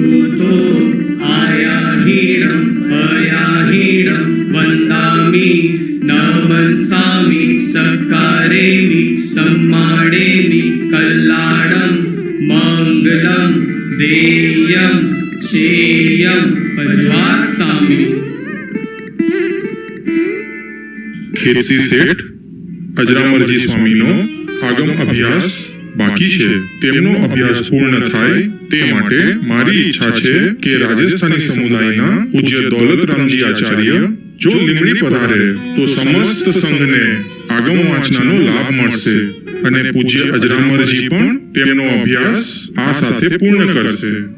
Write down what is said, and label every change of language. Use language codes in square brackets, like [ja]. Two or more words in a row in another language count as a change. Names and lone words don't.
[pra] तो आयाहीणं अयाहीणं वन्दामि नमस्सामि सकारेमि सम्मानेमि कल्याणं मङ्गलं देयं श्रेयं भजवास्सामि। [gu] ખેરસી શેઠ અજરામરજી સ્વામીનો આગમ અભ્યાસ બાકી છે। તેમનો અભ્યાસ પૂર્ણ થાય તે માટે મારી ઈચ્છા છે કે રાજસ્થાની સમુદાયના પૂજ્ય દૌલતરામજી આચાર્ય જો લીમડી પધારે તો સમસ્ત સંઘને આગમ વાંચનાનો લાભ મળશે અને પૂજ્ય અજરામરજી પણ તેમનો અભ્યાસ આ સાથે પૂર્ણ કરશે।